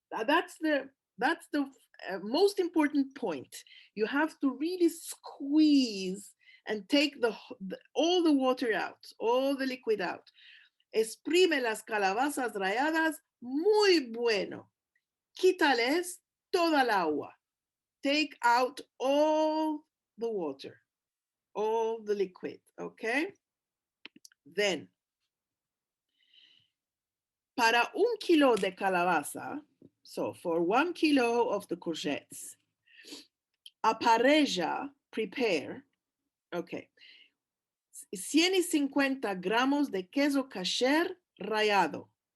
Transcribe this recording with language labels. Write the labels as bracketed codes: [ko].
[en] That's the most important point. You have to really squeeze and take all the water out, all the liquid out. [lad] Exprime las calabazas rayadas muy bueno. Quítales toda el agua. [en] Take out all the water, all the liquid, okay? [lad] Then, para 1 kilo de calabaza, [en] so for 1 kilo of the courgettes, [lad] aparella, [en] prepare, okay, [lad] 150 gramos de queso kasher rallado.